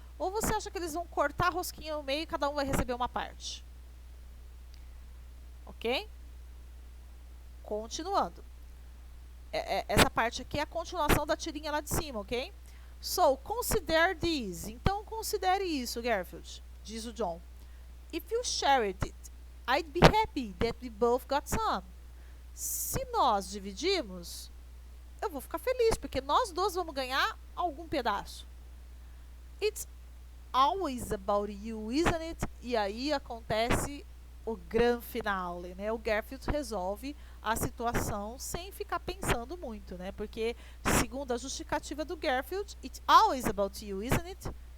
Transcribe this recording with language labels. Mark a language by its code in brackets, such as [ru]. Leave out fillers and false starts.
[pt] Ou você acha que eles vão cortar a rosquinha no meio e cada um vai receber uma parte? Ok? Continuando. Essa parte aqui é a continuação da tirinha lá de cima, ok? [en] So, consider this. [pt] Então, considere isso, Garfield. Diz o John. [en] If you shared it, I'd be happy that we both got some. [pt] Se nós dividimos, eu vou ficar feliz, porque nós dois vamos ganhar algum pedaço. [en] It's always about you, isn't it? [pt] E aí acontece o grande finale, né? O Garfield resolve a situação sem ficar pensando muito, né? Porque, segundo a justificativa do Garfield, [en] it's always about you, isn't it?